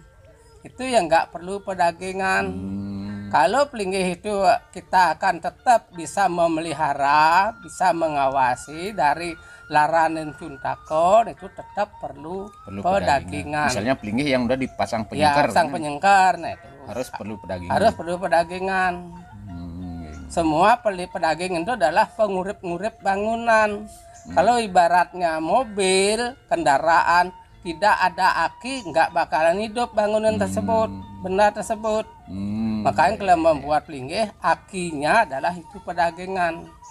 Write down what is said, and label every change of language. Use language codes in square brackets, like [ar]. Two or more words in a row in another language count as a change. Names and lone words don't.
[id] Itu yang nggak perlu pedagingan. Kalau pelinggih itu kita akan tetap bisa memelihara, bisa mengawasi dari laranen cuntakon, itu tetap perlu pedagingan. Misalnya pelinggih yang udah dipasang penyengkar. Ya, pasang penyengkar, nah itu harus perlu pedagingan. Harus perlu pedagingan. Semua pedagingan itu adalah pengurip-ngurip bangunan. Kalau ibaratnya mobil, kendaraan, tidak ada aki, nggak bakalan hidup bangunan tersebut, benda tersebut. Makanya kalau membuat pelinggih, akinya adalah itu pedagingan.